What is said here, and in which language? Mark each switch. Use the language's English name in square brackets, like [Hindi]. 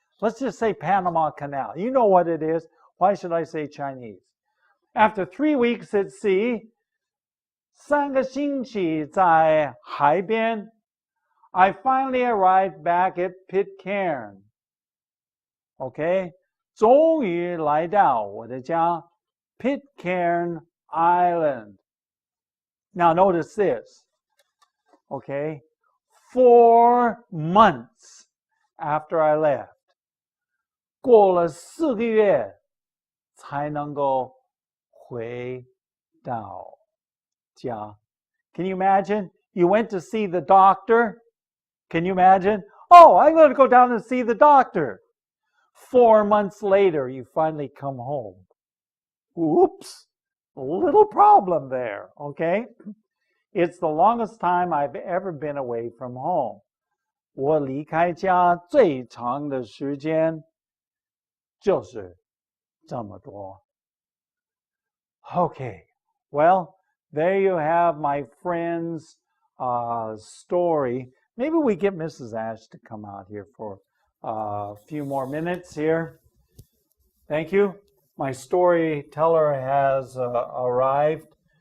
[English] Let's just say Panama Canal. You know what it is. Why should I say Chinese? After 3 weeks at sea, [Chinese] 3个星期在海边, [English] I finally arrived back at Pitcairn. Okay? [Chinese] 终于来到我的家 Pitcairn Island. [English] Now notice this. Okay? 4 months after I left. [Chinese] 过了4个月才能够回到家. [English] Can you imagine? You went to see the doctor. Can you imagine? Oh, I'm going to go down and see the doctor. 4 months later, you finally come home. Oops, a little problem there, okay? It's the longest time I've ever been away from home. [Chinese] 我离开家最长的时间就是这么多. [English] Okay, well, there you have my friend's story. Maybe we get Mrs. Ash to come out here for a few more minutes here. Thank you. My storyteller has arrived.